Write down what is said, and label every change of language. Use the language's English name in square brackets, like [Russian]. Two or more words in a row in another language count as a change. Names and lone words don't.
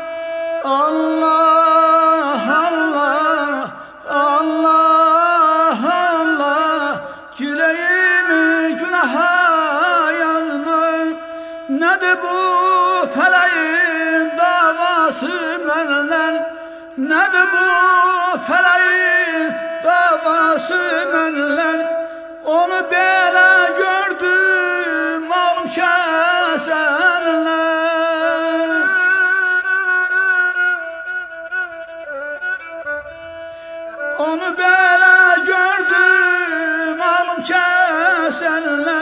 [Turkish] Allah Allah Allah Allah, çileğimi günaha yazma. Nedir bu feleğin davası menden? Nedir bu feleğin davası menden? [Azerbaijani] Onu belə gördüm alım kəsənlər. Onu belə gördüm alım kəsənlər.